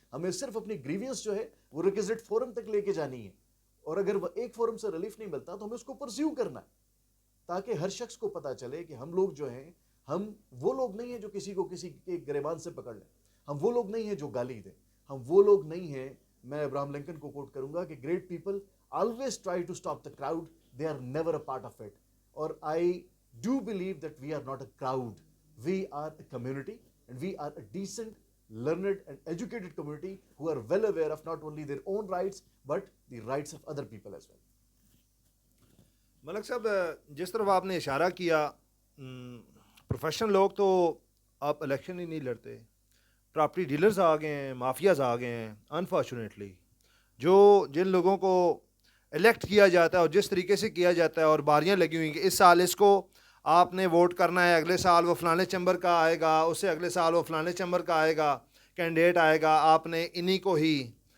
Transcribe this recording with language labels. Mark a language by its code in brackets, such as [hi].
[ur] ہمیں صرف اپنی گریوینس جو ہے وہ ریکوزٹ فورم تک لے کے جانی ہے, اور اگر وہ ایک فورم سے ریلیف نہیں ملتا تو ہمیں اس کو پرسیو کرنا ہے, تاکہ ہر شخص کو پتہ چلے کہ ہم لوگ جو ہیں, ہم وہ لوگ نہیں ہیں جو کسی کو کسی کے گریبان سے پکڑ لیں, ہم وہ لوگ نہیں ہیں جو گالی دیں, ہم وہ لوگ نہیں ہیں. میں ابراہم لنکن کو کوٹ کروں گا کہ [en] Great people always try to stop the crowd, they are never a part of it. Or I do believe that we are not a crowd, we are a community, and we are a decent, learned and educated community who are well aware of not only their own rights but the rights of other people as well. [ur] ملک صاحب, جس طرف آپ نے اشارہ کیا, professional لوگ تو آپ الیکشن ہی نہیں لڑتے, پراپرٹی ڈیلرز آ گئے ہیں, مافیاز آ گئے ہیں. انفارچونیٹلی جو جن لوگوں کو الیکٹ کیا جاتا ہے اور جس طریقے سے کیا جاتا ہے, اور باریاں لگی ہوئی کہ اس سال اس کو آپ نے ووٹ کرنا ہے, اگلے سال وہ فلانے چیمبر کا آئے گا, اس سے اگلے سال وہ فلانے چیمبر کا آئے گا, کینڈیڈیٹ آئے گا, آپ نے انہی کو ہی.